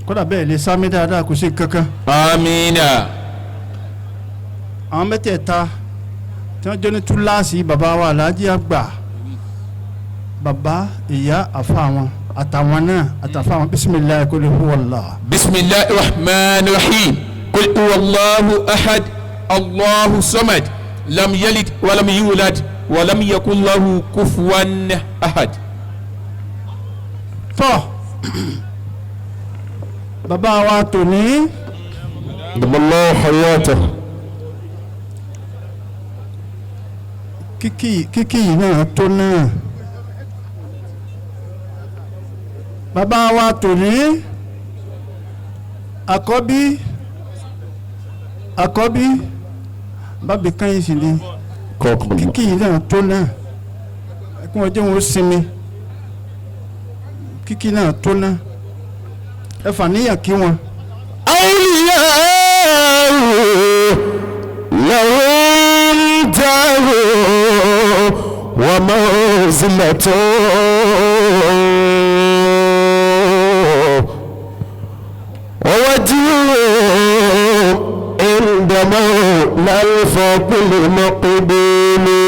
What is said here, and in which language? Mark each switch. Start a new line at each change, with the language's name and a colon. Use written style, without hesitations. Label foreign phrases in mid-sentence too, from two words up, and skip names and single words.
Yoruba: kódà bẹ́ẹ̀ lè sámi dáadáa kò sí kankan. amina. àwọn mẹ́tẹ̀ẹ̀ta tí wọ́n jẹ́ ní túláàsì bàbá wa aláàjì àgbà bàbá ìyá àfa wọn àtàwọn náà àtàfà wọn bisimilayi kò lè hu wàllá.
Arabic: بسم الله الرحمن الرحيم قل هو الله أحد الله الصمد لم يلد ولم يولد ولم يكن له كفوا أحد.
Yoruba: tọ́ bàbá wa tòní.
Arabic: الله حياته.
Yoruba: kíkì yìí náà tó náà. bàbá wa tòní àkọ́bí bábí kan yìí sì ni kíkì yìí náà tó náà kí wọ́n jẹ́ wọn ó sinmi kíkì náà tó náà ẹ fà níyàn kí wọn.
Arabic: أولياء لهم دار ومنزلة مولى الفضل مقبول